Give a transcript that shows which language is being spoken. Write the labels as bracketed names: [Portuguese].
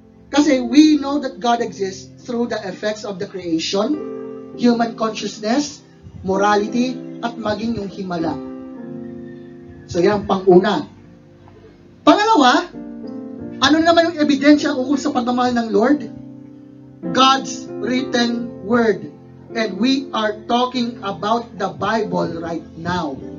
[English] Kasi we know that God exists through the effects of the creation, human consciousness, morality, [Filipino] at maging yung himala. So yan, pang-una. Pangalawa, ano naman yung ebidensya ukol sa pagmamahal ng Lord? [English] God's written word. And we are talking about the Bible right now.